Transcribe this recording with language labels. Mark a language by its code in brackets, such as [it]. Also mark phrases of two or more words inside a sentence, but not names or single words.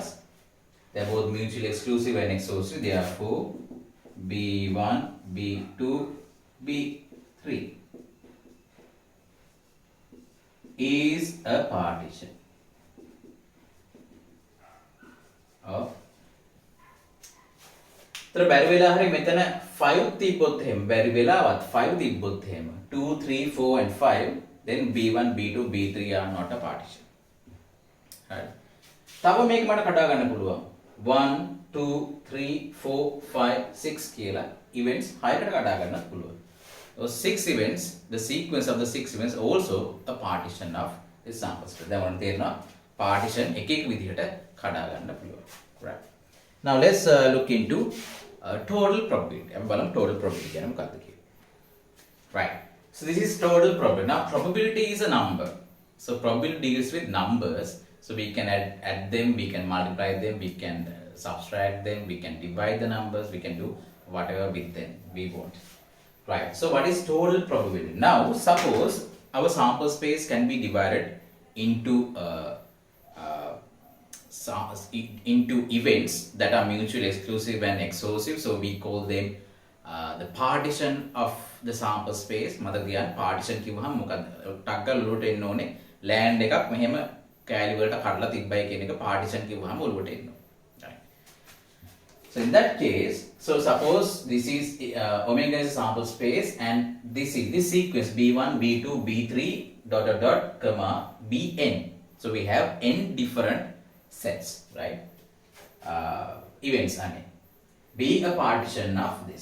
[en] They are both mutually exclusive and exhaustive, therefore B1, B2, B3 is a partition of. [si] तर බැරි වෙලා හරි මෙතන 5 තිබ්බොත් එහෙම බැරි වෙලාවත් 5 තිබ්බොත් එහෙම [en] 2 3 4 and 5 then B1 B2 B3 are not a partition. right. [si] තව මේක මට කඩා ගන්න පුළුවන් 1 2 3 4 5 6 කියලා events 6කට කඩා ගන්නත් පුළුවන්. [en] Those 6 events, the sequence of the 6 events also a partition of this sample space. [si] දැන් ඔන්න තේරෙනවා partition එක එක විදිහට කඩා ගන්න පුළුවන්. right. [en] Now let's look into total probability. [si] අපි බලමු [en] total probability [si] කියන්නේ මොකක්ද කියලා. [en] right. So this is total probability. Now probability is a number. So probability deals with numbers. So we can add them, we can multiply them, we can subtract them, we can divide the numbers, we can do whatever with them we want. Right. So what is total probability? Now suppose our sample space can be divided into into events that are mutually exclusive and exhaustive. So we call them the partition of the sample space. [si] මතක තියාගන්න partition කිව්වහම මොකක්ද? ටක් ගාලා ඔලුවට එන්න ඕනේ. land එකක් මෙහෙම කෑලි වලට කඩලා තිබ්බයි කියන එක partition කිව්වහම ඔලුවට එන්න ඕනේ. [en] Right. So in that case, so suppose this is omega is a sample space and this is this sequence B1, B2, B3 dot dot dot comma Bn. So we have n different sets, right? Events, I mean, be a partition of this.